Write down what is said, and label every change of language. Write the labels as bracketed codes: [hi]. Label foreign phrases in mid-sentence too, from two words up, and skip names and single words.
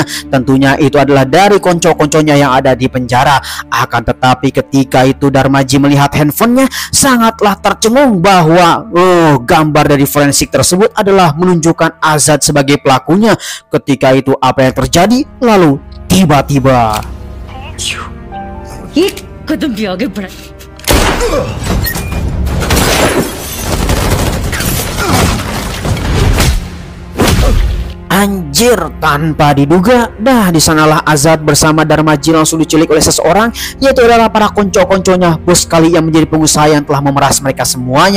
[id] Tentunya itu adalah dari konco-konconya yang ada di penjara. Akan tetapi ketika itu Darmaji melihat handphonenya, sangatlah tercengung bahwa gambar dari forensik tersebut adalah menunjukkan Azad sebagai pelakunya. Ketika itu apa yang terjadi? Lalu tiba-tiba [hi] एक कदम भी आगे बढ़ा। [id] Anjir, tanpa diduga, di sanalah Azad bersama Darmaji langsung diculik oleh seseorang, yaitu adalah para konco-konconya bos kali yang menjadi pengusaha yang telah memeras mereka semuanya.